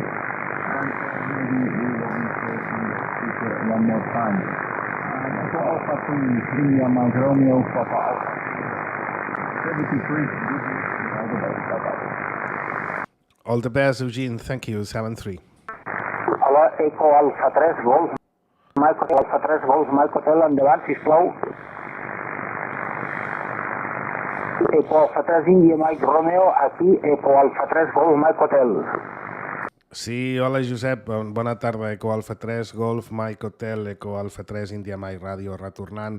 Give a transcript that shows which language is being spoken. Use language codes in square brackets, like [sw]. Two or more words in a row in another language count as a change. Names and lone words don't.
[en] And maybe we will speak one more time. For Alpha 3, India Mike Romeo, Papa Alpha 73. All the best. Bye-bye. All the best, Eugene. Thank you, 73. [ca] Hola, Eco Alfa 3 Golf. Mike Alfa 3 Golf, Mike Hotel, endavant, sisplau. Eco Alfa 3 India Mike Romeo, aquí Eco Alfa 3 Golf, Mike Hotel. Sí, hola Josep, bona tarda, Eco Alfa 3, Golf, Mike Hotel, Eco Alfa 3, India Mike Ràdio, retornant.